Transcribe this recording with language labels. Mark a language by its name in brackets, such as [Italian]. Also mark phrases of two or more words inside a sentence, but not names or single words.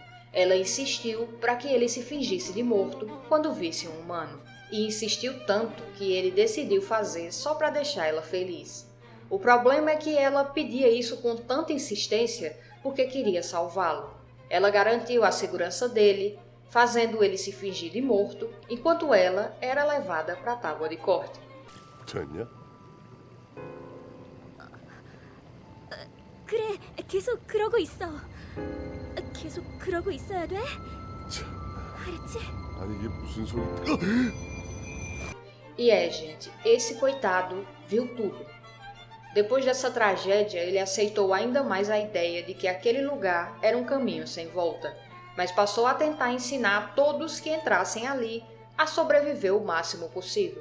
[Portuguese] Ela insistiu para que ele se fingisse de morto quando visse um humano, e insistiu tanto que ele decidiu fazer só para deixar ela feliz. O problema é que ela pedia isso com tanta insistência porque queria salvá-lo. Ela garantiu a segurança dele, fazendo ele se fingir de morto, enquanto ela era levada para a tábua de corte. [Korean] 됐냐? 그래, 계속 그러고 있어. 계속 그러고 있어야 돼? 알았지? 아니 이게 무슨 소리? [Portuguese] E gente, esse coitado viu tudo. Depois dessa tragédia, ele aceitou ainda mais a ideia de que aquele lugar era um caminho sem volta, mas passou a tentar ensinar a todos que entrassem ali a sobreviver o máximo possível.